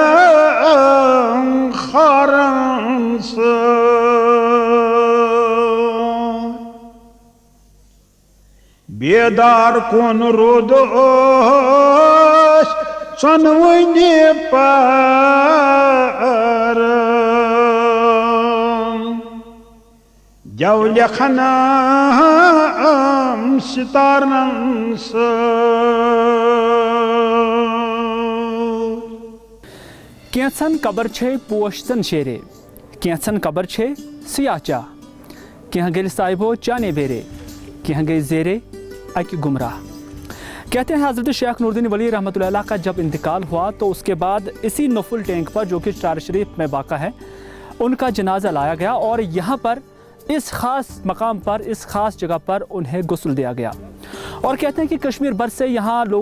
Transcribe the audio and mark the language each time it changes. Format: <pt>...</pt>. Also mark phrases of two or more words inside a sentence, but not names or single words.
<ks>خارن سۭتۍ بیدار کُن روٗدُس ژۄنوٕنہِ پَرن جَو لیکھنم سِتارن سۭتۍ کینٛژن قبر چھے پوش زن شیرے کینٛژن قبر چھے سیاہ چاہ کینٛہہ گٔلۍ صاحبو چانے بیرے کینٛہہ گٔے زیرے اکہِ گمراہ</ks> <ur>کہتے ہیں حضرت شیخ نور الدین ولی</ur> <ar>رحمۃ اللہ علیہ</ar> <ur>کا جب انتقال ہوا تو اس کے بعد اسی نفل ٹینک پر جو کہ چار شریف میں واقع ہے ان کا جنازہ لایا گیا اور یہاں پر اس خاص مقام پر اس خاص جگہ پر انہیں غسل دیا گیا اور کہتے ہیں کہ کشمیر بھر سے یہاں لوگوں</ur>